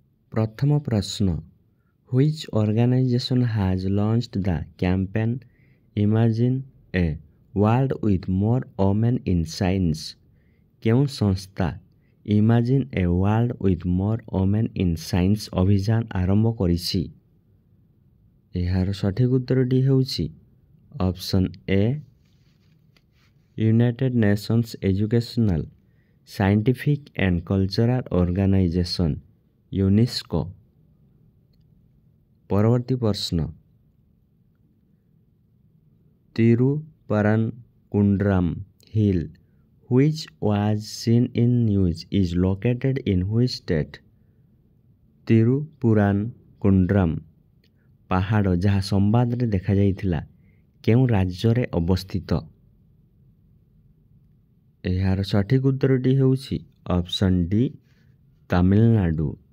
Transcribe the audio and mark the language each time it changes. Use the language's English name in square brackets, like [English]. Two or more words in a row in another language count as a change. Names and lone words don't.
[Odia] ପ୍ରଥମ ପ୍ରଶ୍ନ, [English] which organization has launched the campaign Imagine a world with more women in science? [Odia] କେଉଁ ସଂସ୍ଥା Imagine a world with more women in science ଅଭିଯାନ ଆରମ୍ଭ କରିଛି? ଏହାର ସଠିକ ଉତ୍ତରଟି ହେଉଛି [English] option A, [Odia] ୟୁନାଇଟେଡ୍ ନେସନ୍ସ ଏଜୁକେସନାଲ ସାଇଣ୍ଟିଫିକ୍ ଆଣ୍ଡ କଲଚରାଲ ଅର୍ଗାନାଇଜେସନ୍ ୟୁନେସ୍କୋ। ପରବର୍ତ୍ତୀ ପ୍ରଶ୍ନ, [English] ତିରୁପରନକୁଣ୍ଡ୍ରମ୍ ହିଲ୍ which was seen in news is located in which state? [Odia] ତିରୁପୁରାନକୁଣ୍ଡ୍ରମ୍ ପାହାଡ଼ ଯାହା ସମ୍ବାଦରେ ଦେଖାଯାଇଥିଲା କେଉଁ ରାଜ୍ୟରେ ଅବସ୍ଥିତ? ଏହାର ସଠିକ ଉତ୍ତରଟି ହେଉଛି [English] option D, [Odia] ତାମିଲନାଡୁ।